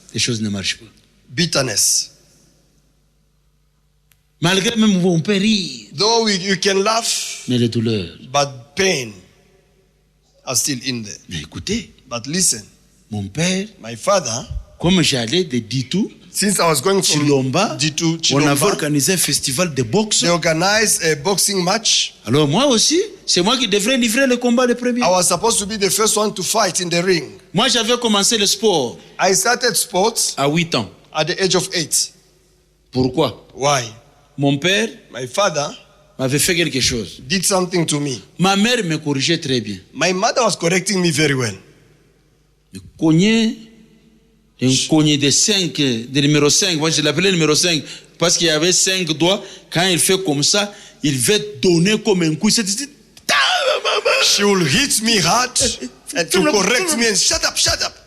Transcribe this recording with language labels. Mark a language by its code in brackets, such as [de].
[fr] les choses ne marchent pas. [en] bitterness. [fr] Malgré même on peut rire, [en] Though you can laugh, [fr] mais les douleurs. [en] but pain are still in there. [fr] Mais écoutez, [en] But listen, [fr] mon père, [en] my father, [fr] comme j'allais de Ditou, [en] since I was going from [fr] Chilomba, [en] Ditu, [fr] on avait [en] Chilomba, [fr] organisé un festival de boxe. [en] they organized a boxing match. [fr] Alors moi aussi, c'est moi qui devrais livrer le combat le premier. [en] I was supposed to be the first one to fight in the ring. [fr] Moi, j'avais commencé le sport [en] I started sports [fr] à 8 ans. [en] at the age of 8. [fr] Pourquoi? [en] Why? [fr] Mon père [en] My father [fr] m'avait fait quelque chose. [en] did something to me. [fr] Ma mère me corrigeait très bien. [en] My mother was correcting me very well. [fr] Me cognait, un cogné de 5, de numéro 5. Moi, je l'appelais numéro 5 parce qu'il y avait 5 doigts. Quand il fait comme ça, il veut donner comme un coup. C'était [en] She will hit me hard and to correct me and shut up, shut up.